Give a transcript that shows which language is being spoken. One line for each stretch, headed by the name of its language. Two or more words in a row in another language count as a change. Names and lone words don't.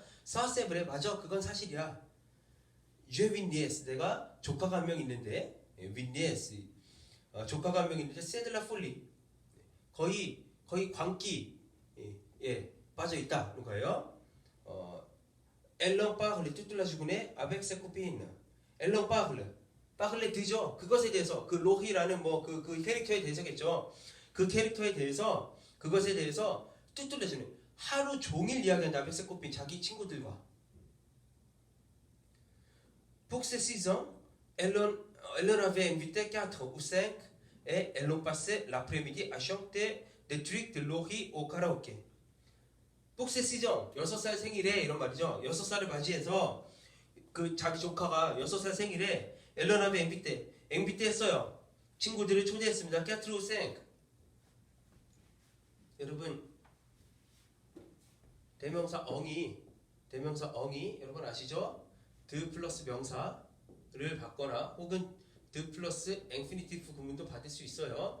French: Ça c'est vrai,
Korean: 맞아. 그건 사실이야.
French: J'ai une nièce,
Korean: 내가 조카가 한 명 있는데,
French: une nièce,
Korean: 조카가 한 명 있는데,
French: c'est de la folie,
Korean: 거의 광기에 빠져 있다는 거예요.
French: Elle en parle toute la journée avec ses copines. Elle en parle 듣죠.
Korean: 그것에 대해서, 그 로히라는 그 캐릭터에 대해서겠죠. 그 캐릭터에 대해서, 그것에 대해서
French: toute la journée,
Korean: 하루 종일 이야기한다.
French: avec ses copines,
Korean: 자기 친구들과.
French: Pour ces 6 ans, elle en avait invité 4 ou 5 et elles ont passé l'après-midi à chanter des trucs de Laurie au karaoké. Pour ces 6 ans,
Korean: 6살 생일에, 이런 말이죠. 6살을 맞이해서 그 자기 조카가 6살 생일에
French: elle en avait invité
Korean: 했어요. 친구들을 초대했습니다.
French: 4 ou 5.
Korean: 여러분, 대명사 엉이 여러분 아시죠? de 플러스 명사를 받거나 혹은 de 플러스 인피니티브 구문도 받을 수 있어요.